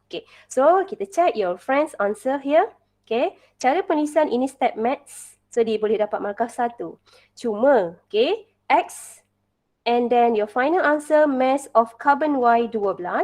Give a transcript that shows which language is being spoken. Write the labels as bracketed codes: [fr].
[en] Okay, so kita check your friend's answer here. [ms] Okay, cara penulisan ini step maths. So dia boleh dapat markah 1. [en] Cuma, okay, X and then your final answer mass of carbon Y 9.